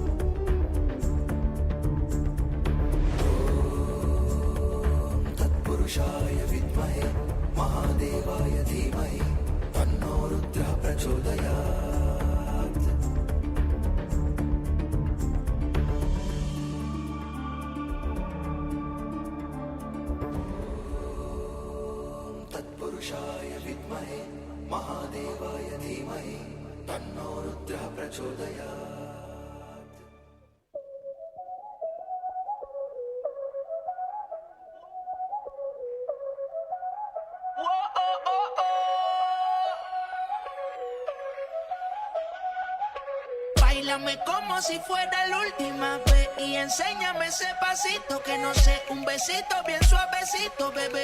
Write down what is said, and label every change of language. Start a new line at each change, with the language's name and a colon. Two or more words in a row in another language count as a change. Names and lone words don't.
Sanskrit: तत्पुरुषाय विद्महे महादेवाय धीमहि तन्नो रुद्रः प्रचोदयात् तत्पुरुषाय विद्महे महादेवाय धीमहि तन्नो रुद्रः प्रचोदयात्
Spanish: Báilame como si fuera la última vez y enséñame ese pasito que no sé, un besito bien suavecito, bebé.